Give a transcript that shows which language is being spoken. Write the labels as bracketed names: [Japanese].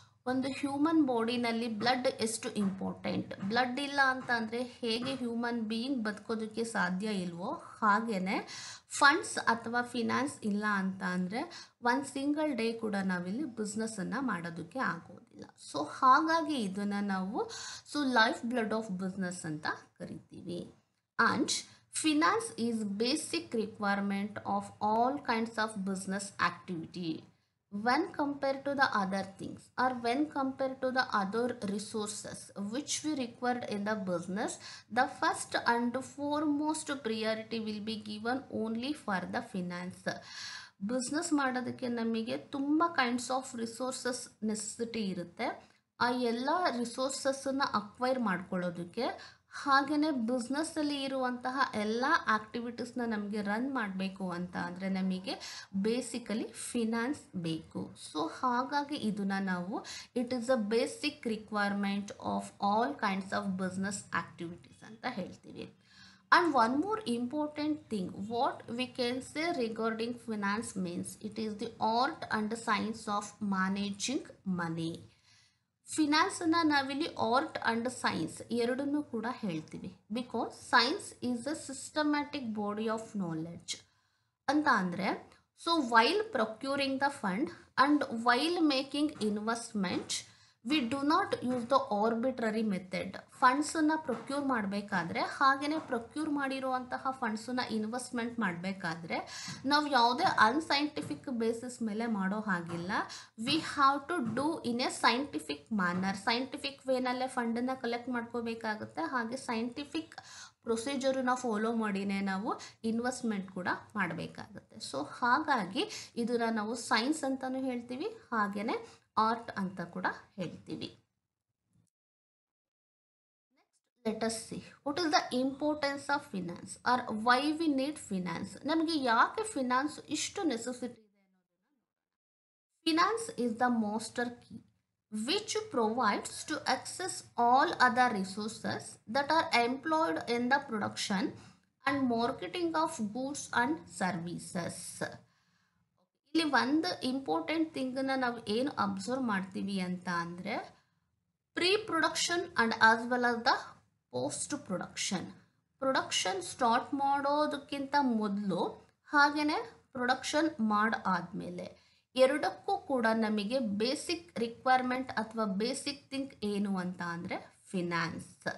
[Kannada] ಒಂದು human ಬಾಡಿನಲ್ಲಿ blood ಎಷ್ಟು important, blood ಇಲ್ಲ ಅಂತ ಅಂದರೆ ಹೇಗೆ ಹ್ಯೂಮನ್ ಬೀಯಿಂಗ್ ಬದುಕೋದಕ್ಕೆ ಸಾಧ್ಯ ಇಲ್ವೋ, ಹಾಗೆಯೇ ಫಂಡ್ಸ್ ಅಥವಾ ಫಿನಾನ್ಸ್ ಇಲ್ಲ ಅಂತ ಅಂದರೆ ಒಂದು ಸಿಂಗಲ್ ಡೇ ಕೂಡ ನಾವಿಲ್ಲಿ ಬಿಸ್ನೆಸ್ಸನ್ನು ಮಾಡೋದಕ್ಕೆ ಆಗೋದಿಲ್ಲ. ಸೊ ಹಾಗಾಗಿ ಇದನ್ನು ನಾವು ಲೈಫ್ ಬ್ಲಡ್ ಆಫ್ ಬಿಸ್ನೆಸ್ ಅಂತ ಕರಿತೀವಿ. And [English] Finance is basic requirement of all kinds of business activity. When compared to the other things or when compared to the other resources which we required in the business, the first and foremost priority will be given only for the finance. [Kannada] Business ಮಾಡೋದಕ್ಕೆ ನಮಗೆ ತುಂಬ kinds of resources necessity ಇರುತ್ತೆ. ಆ ಎಲ್ಲ ರಿಸೋರ್ಸಸ್ಸನ್ನು acquire ಮಾಡ್ಕೊಳ್ಳೋದಕ್ಕೆ, ಹಾಗೆಯೇ ಬಿಸ್ನೆಸ್ಸಲ್ಲಿ ಇರುವಂತಹ ಎಲ್ಲ ಆ್ಯಕ್ಟಿವಿಟೀಸ್ನ ನಮಗೆ ರನ್ ಮಾಡಬೇಕು ಅಂತ ಅಂದರೆ ನಮಗೆ ಬೇಸಿಕಲಿ ಫಿನಾನ್ಸ್ ಬೇಕು. ಸೊ ಹಾಗಾಗಿ ಇದನ್ನು ನಾವು [English] It is a basic requirement of all kinds of business activities ಅಂತ ಹೇಳ್ತೀವಿ. And one more important thing, what we can say regarding finance means it is the art and the science of managing money. [Kannada] Finance ಅನ್ನ ನಾವಿಲ್ಲಿ art and science ಎರಡನ್ನೂ ಕೂಡ ಹೇಳ್ತೀವಿ. [English] Because science is a systematic body of knowledge ಅಂತ ಅಂದರೆ, so while procuring the fund and while making investment we do not use the arbitrary method. [Kannada] ಫಂಡ್ಸನ್ನು procure ಮಾಡಬೇಕಾದ್ರೆ, ಹಾಗೆಯೇ procure ಮಾಡಿರುವಂತಹ ಫಂಡ್ಸನ್ನು ಇನ್ವೆಸ್ಟ್ಮೆಂಟ್ ಮಾಡಬೇಕಾದ್ರೆ ನಾವು ಯಾವುದೇ ಅನ್ಸೈಂಟಿಫಿಕ್ ಬೇಸಿಸ್ ಮೇಲೆ ಮಾಡೋ ಹಾಗಿಲ್ಲ. [English] We have to do in a scientific manner. [Kannada] Scientific ವೇನಲ್ಲೇ ಫಂಡನ್ನು collect ಮಾಡ್ಕೋಬೇಕಾಗುತ್ತೆ. ಹಾಗೆ ಸೈಂಟಿಫಿಕ್ ಪ್ರೊಸೀಜರನ್ನ ಫಾಲೋ ಮಾಡಿನೇ ನಾವು ಇನ್ವೆಸ್ಟ್ಮೆಂಟ್ ಕೂಡ ಮಾಡಬೇಕಾಗುತ್ತೆ. ಸೊ ಹಾಗಾಗಿ ಇದನ್ನು ನಾವು ಸೈನ್ಸ್ ಅಂತಲೂ ಹೇಳ್ತೀವಿ, ಹಾಗೆಯೇ ಆರ್ಟ್ ಅಂತ ಕೂಡ ಹೇಳ್ತೀವಿ. [English] Next let us see what is the importance of finance or why we need finance. [Kannada] ನಮಗೆ ಯಾಕೆ ಫಿನಾನ್ಸ್ ಇಷ್ಟು ನೆಸೆಸಿಟಿ ಇದೆ ಅನ್ನೋದನ್ನ. [English] Finance is the master key which provides to access all other resources that are employed in the production and marketing of goods and services. [Kannada] ಇಲ್ಲಿ ಒಂದು important ಥಿಂಗನ್ನು ನಾವು ಏನು observe ಮಾಡ್ತೀವಿ ಅಂತ ಅಂದರೆ, [English] Pre production and as well as the post production. [Kannada] Production start ಮಾಡೋದಕ್ಕಿಂತ ಮೊದಲು ಹಾಗೆಯೇ ಪ್ರೊಡಕ್ಷನ್ ಮಾಡಾದಮೇಲೆ ಎರಡಕ್ಕೂ ಕೂಡ ನಮಗೆ ಬೇಸಿಕ್ ರಿಕ್ವೈರ್ಮೆಂಟ್ ಅಥವಾ ಬೇಸಿಕ್ ಥಿಂಗ್ ಏನು ಅಂತ ಅಂದರೆ ಫಿನಾನ್ಸ್.